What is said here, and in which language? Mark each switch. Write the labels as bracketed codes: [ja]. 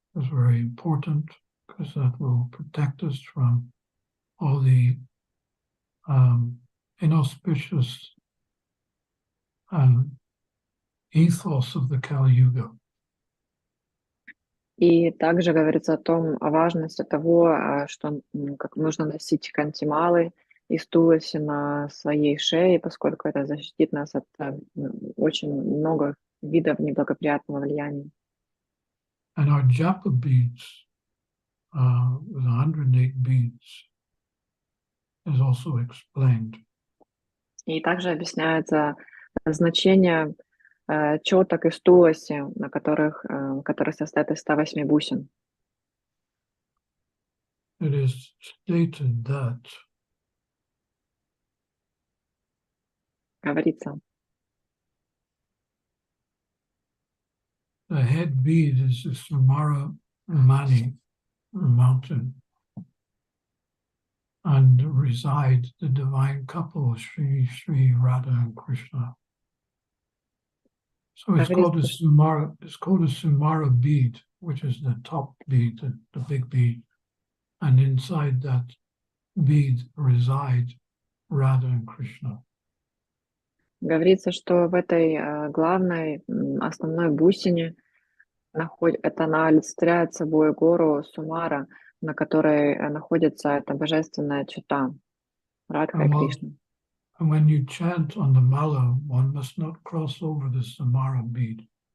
[en] Is very important because that will protect us from all the inauspicious ethos of the Kali Yuga. [ru] И также говорится о важности того, что как нужно носить кантималы из Туласи на своей шее, поскольку это защитит нас от очень много видов неблагоприятного влияния. [en] And our japa beads, with 108 beads, is also explained. [ru] И также объясняется значение четок из Туласи, которые состоят из 108 бусин. [en] It is stated that [ru] Говорится, [en] the head bead is the Sumara Mani mountain, and reside the divine couple Sri Radha and Krishna. So it's called a Sumara. It's called a Sumara bead, which is the top bead, the big bead, and inside that bead reside Radha and Krishna. [ru] Говорится, что в этой главной, основной бусине она олицетворяет собой гору Сумара, на которой находится эта божественная чета Радха и Кришна. [en] And when you chant on the mala, one must not cross over the Sumara bead.